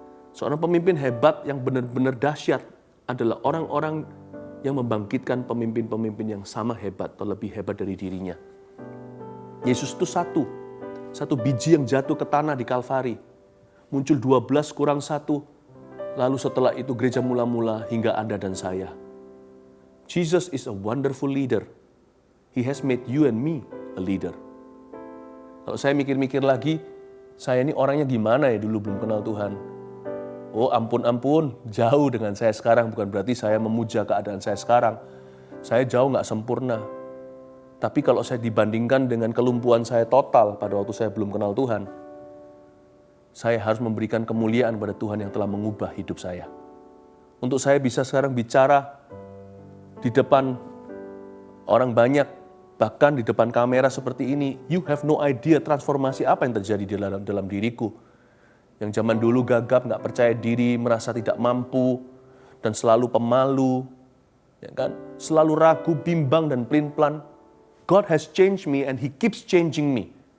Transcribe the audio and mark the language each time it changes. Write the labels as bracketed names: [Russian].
[Indonesian] Seorang pemimpin hebat yang benar-benar dahsyat adalah orang-orang yang membangkitkan pemimpin-pemimpin yang sama hebat atau lebih hebat dari dirinya. Yesus itu satu biji yang jatuh ke tanah di Kalvari. Muncul 12 kurang 1. Lalu setelah itu gereja mula-mula hingga Anda dan saya. [English] Jesus is a wonderful leader. He has made you and me a leader. [Indonesian] Kalau saya mikir-mikir lagi, saya ini orangnya gimana ya dulu belum kenal Tuhan. Oh ampun, jauh dengan saya sekarang. Bukan berarti saya memuja keadaan saya sekarang. Saya jauh gak sempurna. Tapi kalau saya dibandingkan dengan kelumpuhan saya total pada waktu saya belum kenal Tuhan, saya harus memberikan kemuliaan pada Tuhan yang telah mengubah hidup saya. Untuk saya bisa sekarang bicara di depan orang banyak, bahkan di depan kamera seperti ini, [English] you have no idea [Indonesian] transformasi apa yang terjadi dalam diriku. Yang zaman dulu gagap, gak percaya diri, merasa tidak mampu, dan selalu pemalu, ya kan? Selalu ragu, bimbang, dan pelin-pelan. [English] God has changed me and He keeps changing me.